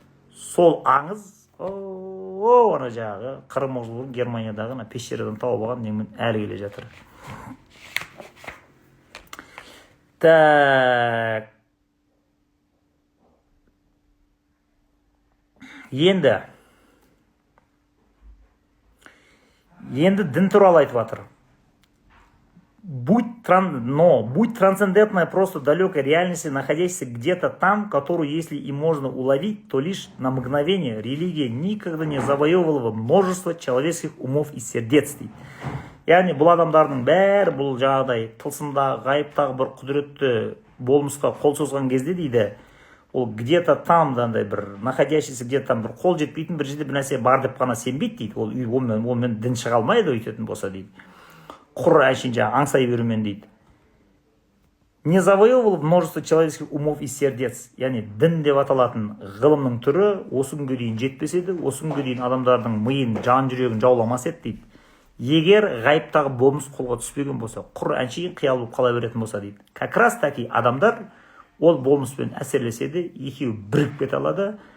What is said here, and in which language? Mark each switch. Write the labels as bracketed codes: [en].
[kk] Сол аңыз ана жағы 40 жыл бұрын Германиядағы пещерадан тауып алған немен әлі келе жатыр. [ru] Так. [kk] Енді дін туралы айтып жатыр. [ru] Будь трансцендентная просто далекой реальности, находящейся где-то там, которую, если и можно уловить, то лишь на мгновение, религия никогда не завоевывала множество человеческих умов и сердец. [kk] Яғни бұл адамдардың бәрі бұл жағдай тылсымдағы ғайыптағы бір құдіретті болмысқа қол созған кезде дейді, ол где-то там бір [ru] находящийся где-то там [kk] бір қол жетпейтін бір жерде бір нәрсе бар деп қана сенбейді дейді. Онымен дін шыға алмайды өйтетін болса дейді. Құр әшейін аңсай берумен дейді. [ru] Не завоевывал множество человеческих умов и сердец. [kk] Яғни дін деп аталатын ғылымның түрі осы күнге дейін жетпес еді, осы күнге дейін адамдардың миын, жан жүрегін жауламас еді дейді. Егер ғайыптағы болмыс қолға түспеген болса, құр әншейін қиял болып қала беретін болса дейді. [ru] Как раз таки [kk] адамдар ол болмыспен әсерлеседі, екеуі бірігіп кете алады.